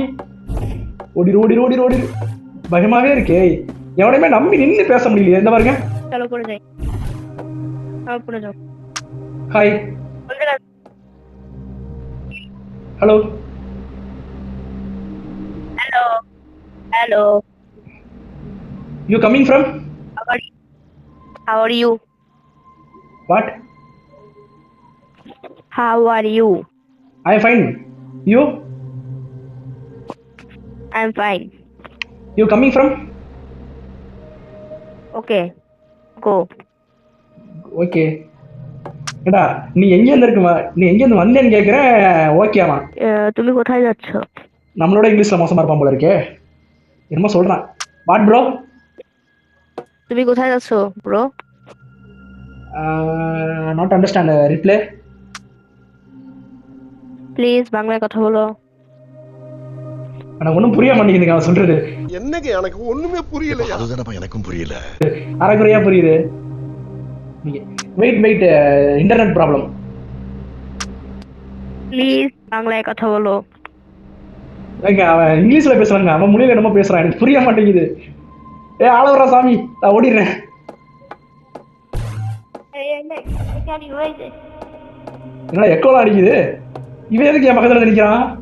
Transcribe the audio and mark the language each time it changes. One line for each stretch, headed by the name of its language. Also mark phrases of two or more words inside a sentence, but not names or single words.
Tamil: ஓடிடு ஓடிடு ஓடிடு ஓடிடு. பயமாவே இருக்கே. எவனையுமே நம்பி நின்று பேச முடியலையே. எந்த பாருங்க. ஹாய். ஹலோ. ஹலோ. ஹலோ.
English: You coming from? How are you? What? How are you? I'm fine. You? I'm fine. You coming from? Okay. Go.
Tamil: ஓகே. ஏடா, நீ எங்கேருந்து இருக்குமா? நீ எங்கேருந்து வந்தேன்னு கேட்குறேன். ஓகேவா?
Bangla: তুমি কোথায় যাচ্ছ?
Tamil: நம்மளோட இங்கிலீஷில் மோசமாக இருப்பான் போல இருக்கே. என்னமோ சொல்கிறான்.
English: what bro?
Bangla: তুমি কোথায় যাচ্ছ bro?
English: not understand. Replay.
Bangla: Please বাংলায় কথা বলো.
Tamil: எனக்கு ஒன்றும் புரிய மாட்டேங்குதுங்க அவன் சொல்றது. என்னங்க எனக்கு ஒண்ணுமே புரியல. அதுதானப்பா எனக்கும் புரியல. அரைக்குறையா புரியுது.
English: wait wait, internet problem.
Bangla: Please বাংলায় কথা বলো.
Tamil: அவன் இங்கிலீஷ்ல பேசுறாங்க. அவன் மொழியில என்னமோ பேசுறான். எனக்கு புரிய மாட்டேங்குது. ஆளவரா சாமி, நான் ஓடிடுறேன். என்ன எக்கோலாம் அடிக்குது? இவன் எதுக்கு என் பக்கத்துல நிற்கிறான்?